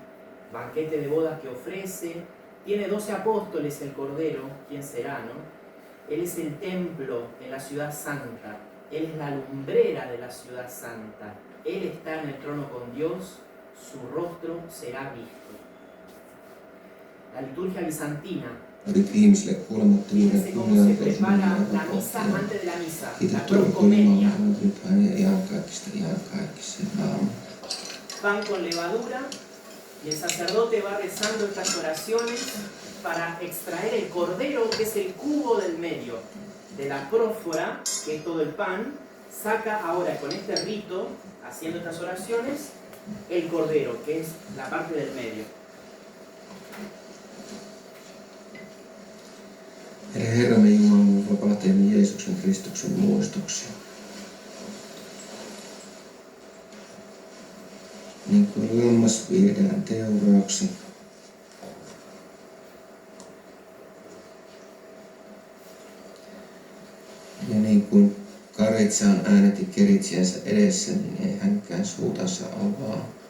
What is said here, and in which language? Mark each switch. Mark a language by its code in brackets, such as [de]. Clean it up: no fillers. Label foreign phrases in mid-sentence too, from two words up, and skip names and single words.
[es] Banquete de bodas que ofrece. Tiene 12 apóstoles el Cordero. ¿Quién será, no? Él es el templo en la ciudad santa. Él es la lumbrera de la ciudad santa. Él está en el trono con Dios. su rostro será visto. La liturgia bizantina, [fi] Olit ihmisille kuolemattomuuden [es] fíjense cómo se prepara la misa antes de la misa, la [fi] Kiitetty olkoon [es] proscomedia. [fi] Jumala, Pyhä ja iankaikkisen. Aamen. [es] Pan con levadura, y el sacerdote va rezando estas oraciones para extraer el cordero, que es el cubo del medio, de la prófora, que es todo el pan. Saca ahora con este rito, haciendo estas oraciones, el cordero, que es la parte del medio. [fi] Meidän Herramme Jumalan vapahtajamme Jeesuksen Kristuksen muistoksi. Niin kuin lammas viedään teuraaksi, ja niin kuin karitsaan äänetti keritsiänsä edessä, niin ei hänkään suutansa avaa.